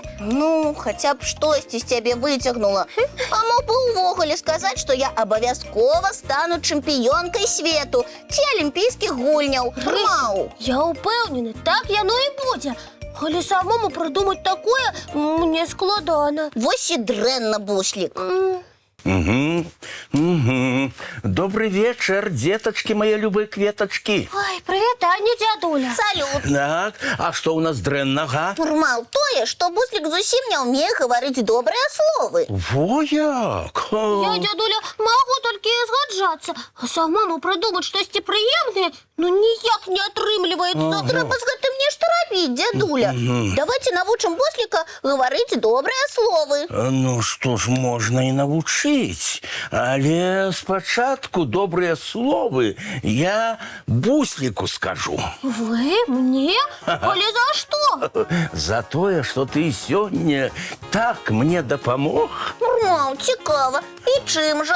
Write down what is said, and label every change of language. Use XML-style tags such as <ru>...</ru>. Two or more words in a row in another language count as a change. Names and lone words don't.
<be>Ну, хаця б штосьці з цябе выцягнула. А мог бы увогуле сказаць, што я абавязкова стану чэмпіёнкай свету ці алімпійскіх гульняў. Маў. Я ўпэўнены, так яно і будзе. Але самому прыдумаць такое мне складана. Вось і дрэнна, Буслик.</be> <ru>Добрый вечер, деточки мои любые кветочки.</ru> <be>Ой, привітанне, дзядуля. Салют. Так, а что у нас дрэннага? Мал, тое, што Буслик зусім не ўмее гаварыць добрыя словы. Во як! Я, дзядуля, магу толькі згаджацца, а самому прыдумаць штосьці прыемнае, ніяк не атрымліваецца. Трэба з гэтым нешта рабіць, дзядуля. Давайте навучым Буслика гаварыць добрыя словы. Ну,</be> <ru>что ж, можно и навучыць.</ru> <be>Але спачатку добрыя словы я Буслику скажу. Вы мне? Але за што? За тое, что ты сёння так мне дапамог. Мау, цікава. І чым жа?</be>